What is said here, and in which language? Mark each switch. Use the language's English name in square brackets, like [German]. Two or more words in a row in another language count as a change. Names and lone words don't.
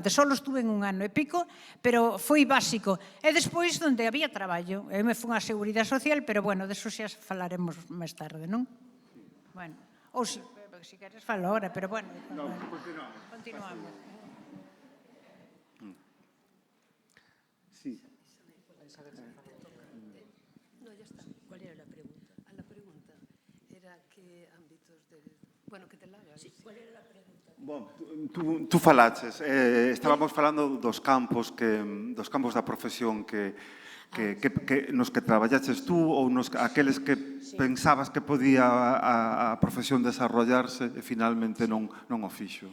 [Galician] Só estuve en un ano e pico, pero foi básico. E despois, onde había traballo. Eu me fui á Seguridade Social, pero, bueno, deso xa falaremos máis tarde, non? Bueno, ou se queres falo ahora, pero, bueno. Non, continuamos. Sí. [Spanish] No, ya está. ¿Cuál era la pregunta? La pregunta era que ámbitos de... Bueno, que te la hagas. Sí, ¿cuál era la pregunta? [Galician] Bom, tú falaches, estábamos falando dos campos da profesión nos que traballaches tú ou aqueles que pensabas que podía a profesión desarrollarse e finalmente non o fixo.